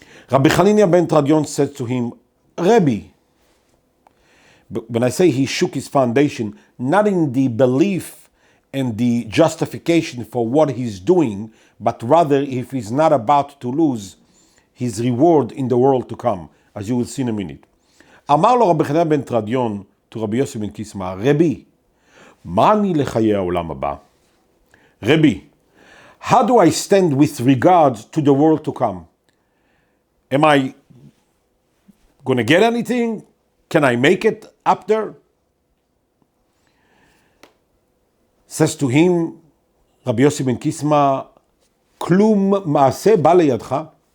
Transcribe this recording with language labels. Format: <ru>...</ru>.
<en>Rabbi Chanina Ben Tradion said to him, Rebbe. But when I say he shook his foundation, not in the belief and the justification for what he's doing, but rather if he's not about to lose his reward in the world to come, as you will see in a minute.</en> <he>אמר לו רבי חנינא בן תרדיון</he> <en>to</en> <he>רבי יוסי בן קיסמא, רבי, מה אני לחיי העולם הבא?</he> <en>Rebbi, how do I stand with regard to the world to come? Am I going to get anything? Can I make it up there? Says to him, Rabbi Yossi ben Kisma,</en> <he>klum maaseh bא לידך?</he>